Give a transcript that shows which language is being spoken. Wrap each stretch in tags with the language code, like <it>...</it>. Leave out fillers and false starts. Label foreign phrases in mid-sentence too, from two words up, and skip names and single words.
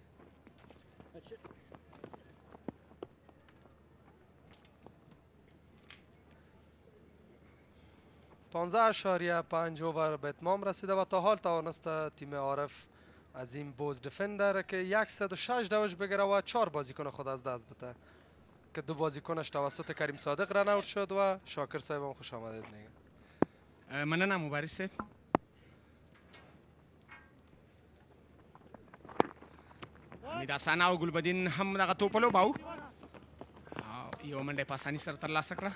<fa>.5 اوور به اتمام رسیده و تا حال توانسته تیم عارف عظیم بوز دفندر که 106 دوش بگیره و 4 بازیکن خود از دست بده که 2 بازیکنش توسط کریم صادق</fa> <en>run out</en> <fa>شد و شاکر صاحب هم خوش آمدید میگه.</fa> <ps>مننه مبارز صاحب. حمید حسن او ګلبدین هم دغه توپ ولوباو، یو منډه په اسانۍ سره ترلاسه کړه.</ps>